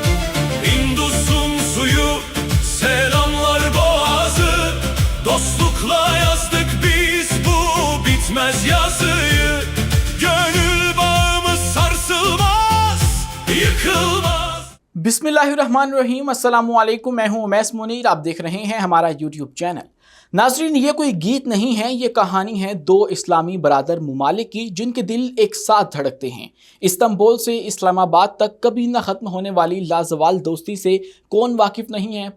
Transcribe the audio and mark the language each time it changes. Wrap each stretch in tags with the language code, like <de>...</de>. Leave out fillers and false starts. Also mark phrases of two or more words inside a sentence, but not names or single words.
<tr>İndus'un suyu, selamlar boğazı, dostlukla yazdık biz bu bitmez yazıyı. Gönül bağımız sarsılmaz, yıkılmaz.</tr> <ar>بسم الله الرحمن الرحيم، السلام عليكم.</ar> <ur>میں ہوں عمیس منیر، آپ دیکھ رہے ہیں ہمارا</ur> <en>YouTube channel.</en> <ur>ناظرین، یہ کوئی گیت نہیں ہے، یہ کہانی ہے دو اسلامی برادر ممالک کی جن کے دل ایک ساتھ دھڑکتے ہیں. استنبول سے اسلام آباد تک کبھی نہ ختم ہونے والی لازوال دوستی سے کون واقف نہیں ہے.</ur>